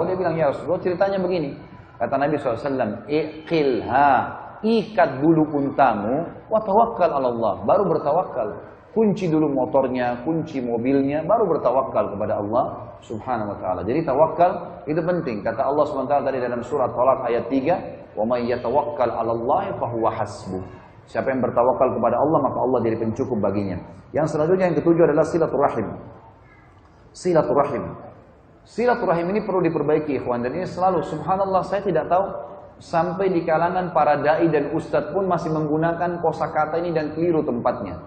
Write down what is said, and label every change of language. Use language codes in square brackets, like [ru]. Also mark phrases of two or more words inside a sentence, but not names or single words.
[id] Dia bilang, [ar] يا رسول الله [id] ceritanya begini. Kata Nabi SAW, iqilha, ikat dulu untamu, [ar] وتوكل على الله, [id] baru bertawakal. Kunci dulu motornya, kunci mobilnya, baru bertawakal kepada Allah [ar] سبحانه وتعالى. [id] Jadi tawakal itu penting. Kata Allah [ar] سبحانه وتعالى [id] tadi dalam surat Thalaq ayat 3, [ar] "ومن يتوكل على الله فهو حسبه." [id] Siapa yang bertawakal kepada Allah, maka Allah jadi pencukup baginya. Yang selanjutnya yang ketujuh adalah silaturahim. Silaturahim. Silaturahim ini perlu diperbaiki, ikhwan, dan ini selalu subhanallah saya tidak tahu sampai di kalangan para dai dan ustadz pun masih menggunakan kosakata ini dan keliru tempatnya.